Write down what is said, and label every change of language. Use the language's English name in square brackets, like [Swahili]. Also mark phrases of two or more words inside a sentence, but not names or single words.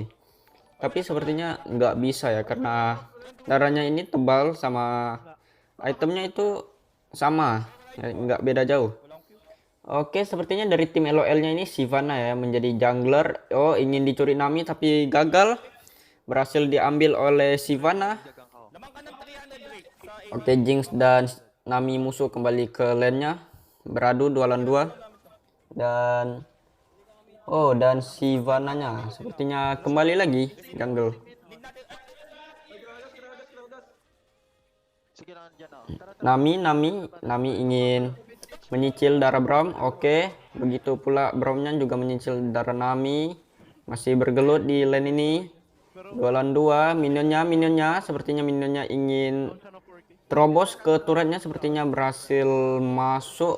[Indonesian] Tapi sepertinya nggak bisa ya, karena darahnya ini tebal sama itemnya itu sama ya, nggak beda jauh. Oke, sepertinya dari tim LOL-nya ini Sivana ya menjadi jungler. Oh, ingin dicuri Nami tapi gagal, berhasil diambil oleh Sivana. [Filipino] Lamang ka ng 300 Drake sa [Indonesian] Oke, Jinx dan Nami musuh kembali ke lane-nya, beradu 2 lawan 2. Dan dan Sivana-nya sepertinya kembali lagi jungle. [Filipino] Sige lang dyan ah. Tara, [Indonesian] Nami ingin menyicil darah Braum. Oke, begitu pula Braumnya juga menyicil darah Nami. Masih bergelut di lane ini. 2 lawan 2. Minionnya sepertinya ingin terobos ke turretnya, sepertinya berhasil masuk.